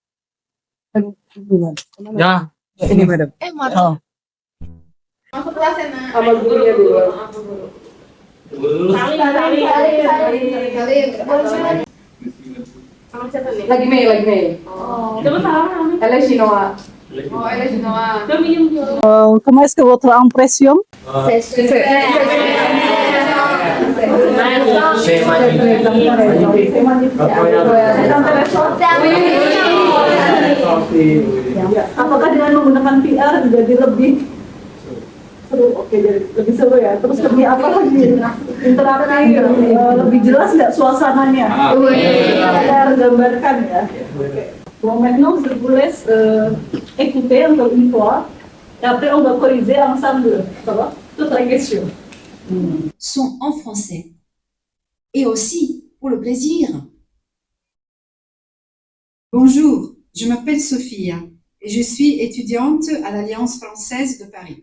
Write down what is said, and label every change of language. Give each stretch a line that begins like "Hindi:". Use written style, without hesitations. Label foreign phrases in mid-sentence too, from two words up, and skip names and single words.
Indonesian: Ya. Ini madam. Oh. Sama gurunya dulu. Lagi Mei.
French: Elle est chinoise. Comment est-ce que votre impression?
Indonesian: Apakah dengan menggunakan VR jadi lebih seru? Oke, jadi lebih seru ya. Terus lebih apa lagi? Interaktif, lebih jelas nggak suasananya? Kita gambarkan ya.
French: Bon, maintenant, je vous laisse écouter encore une fois. Et après, on va corriger ensemble. Ça va? Toute la question. Sont en français. Et aussi pour le plaisir. Bonjour, je m'appelle Sophia et je suis étudiante à l'Alliance française de Paris.